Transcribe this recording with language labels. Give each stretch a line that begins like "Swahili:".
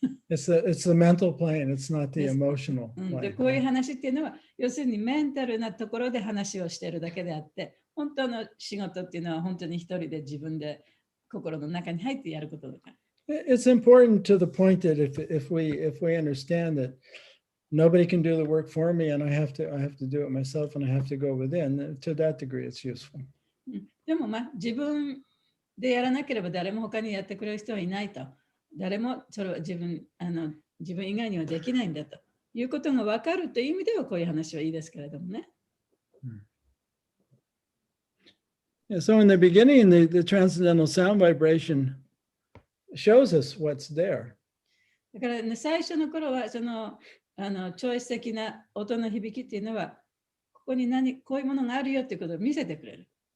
English: It's the mental plane, it's not the emotional で plane.
Japanese: こういう話っていうのは、要するにメンタルなところで話をしているだけであって、本当の仕事っていうのは本当に一人で自分で心の中に入ってやることだから。
English: It's important to the point that if we understand that nobody can do the work for me and I have to do it myself and I have to go within, to that degree it's useful.
Japanese: でも自分でやらなければ誰も他にやってくれる人はいないと。誰もそれは自分以外にはできないんだということが分かるという意味ではこういう話はいいですけれどもね。
English: Yeah, so in the beginning, the transcendental sound vibration shows us what's there.
Japanese: だから、ね、最初の頃は超越的な音の響きっていうのはここにこういうものがあるよっていうことを見せてくれる。